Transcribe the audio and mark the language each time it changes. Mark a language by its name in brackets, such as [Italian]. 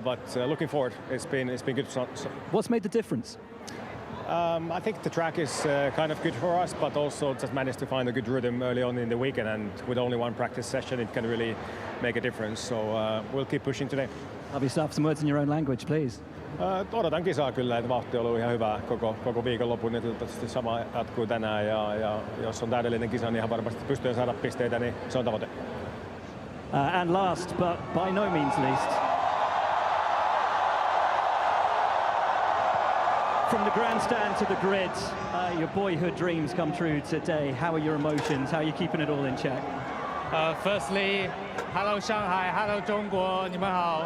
[English] But looking forward, it's been good. What's made the difference? I think the track is kind of good for us, but also just managed to find a good rhythm early on in the weekend, and with only one practice session it can really make a difference, so we'll keep pushing today. Lovely stuff. Some words in your own language, please. [Finnish] Odotan kisaa kyllä, että vauhti on ollut ihan hyvä koko viikonlopun, niin toivottavasti sama jatkuu tänään, ja jos on täydellinen kisa, niin ihan varmasti pystyy saada pisteitä, niin se on tavoite. [English] And last, but by no means least, From the grandstand to the grid, your boyhood dreams come true today. How are your emotions? How are you keeping it all in check? Firstly, hello Shanghai, hello [Chinese] 中国，你们好。